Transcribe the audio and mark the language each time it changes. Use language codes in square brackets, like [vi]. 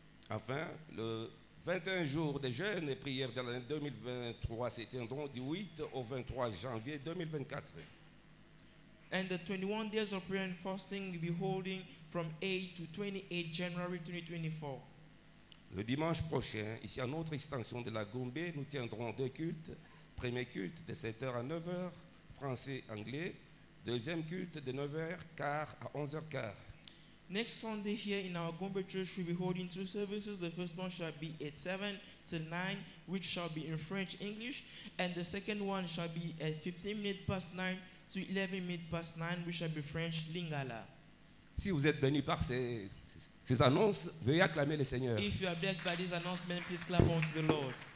[fr] Enfin, le 21 jours de jeûne et prières de l'année 2023 s'étendront du 8 au 23 janvier 2024. [en] And the 21 days of prayer and fasting will be holding from 8 to 28 January 2024. [fr] Le dimanche prochain, ici à notre extension de la Gombe, nous tiendrons deux cultes. Premier culte de 7h à 9h, français-anglais. Deuxième culte de 9h15 à 11h15. [en] Next Sunday here in our Gombe Church, we'll be holding two services. The first one shall be at 7 till 9, which shall be in French English. And the second one shall be at 15 minutes past 9 to 11 minutes past 9, which shall be French Lingala. [fr] Si vous êtes bénis par ces annonces, veuillez acclamer le Seigneur. [en] If you are blessed by this announcement, please clap unto the Lord.